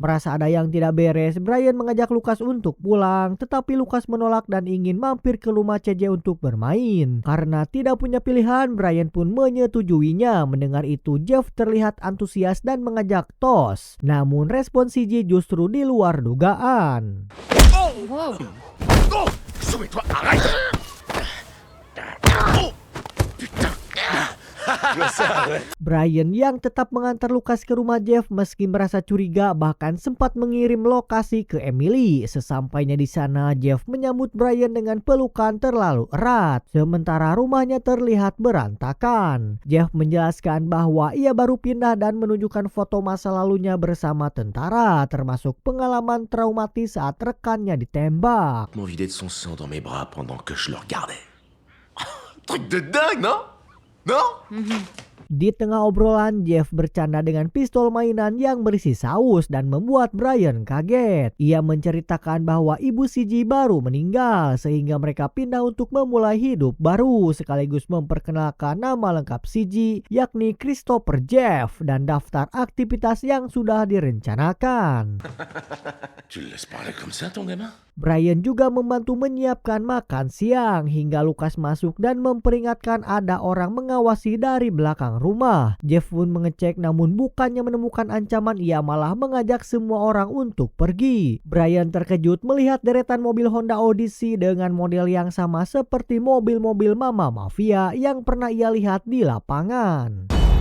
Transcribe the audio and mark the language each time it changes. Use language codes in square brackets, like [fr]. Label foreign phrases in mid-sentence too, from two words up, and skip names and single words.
[id] Merasa ada yang tidak beres, Brian mengajak Lucas untuk pulang, tetapi Lucas menolak dan ingin mampir ke rumah CJ untuk bermain. Karena tidak punya pilihan, Brian pun menyetujuinya. Mendengar itu, Jeff terlihat antusias dan mengajak tos. Namun respon CJ justru di luar dugaan. Wow. [fr] Oh, souviens-toi, arrête. Oh, putain. [id] Brian yang tetap mengantar Lucas ke rumah Jeff meski merasa curiga bahkan sempat mengirim lokasi ke Emily. Sesampainya di sana, Jeff menyambut Brian dengan pelukan terlalu erat, sementara rumahnya terlihat berantakan. Jeff menjelaskan bahwa ia baru pindah dan menunjukkan foto masa lalunya bersama tentara, termasuk pengalaman traumatis saat rekannya ditembak. [fr] M'ont vidé de son sang dans mes bras pendant que je le regardais. Truc de dingue, non? Non? [id] Di tengah obrolan, Jeff bercanda dengan pistol mainan yang berisi saus dan membuat Brian kaget. Ia menceritakan bahwa ibu CG baru meninggal sehingga mereka pindah untuk memulai hidup baru sekaligus memperkenalkan nama lengkap CG yakni Christopher Jeff dan daftar aktivitas yang sudah direncanakan. [fr] Tu le laisses parler comme ça, ton gamin? [id] Brian juga membantu menyiapkan makan siang hingga Lucas masuk dan memperingatkan ada orang mengawasi dari belakang rumah. Jeff pun mengecek namun bukannya menemukan ancaman, ia malah mengajak semua orang untuk pergi. Brian terkejut melihat deretan mobil Honda Odyssey dengan model yang sama seperti mobil-mobil Mama Mafia yang pernah ia lihat di lapangan.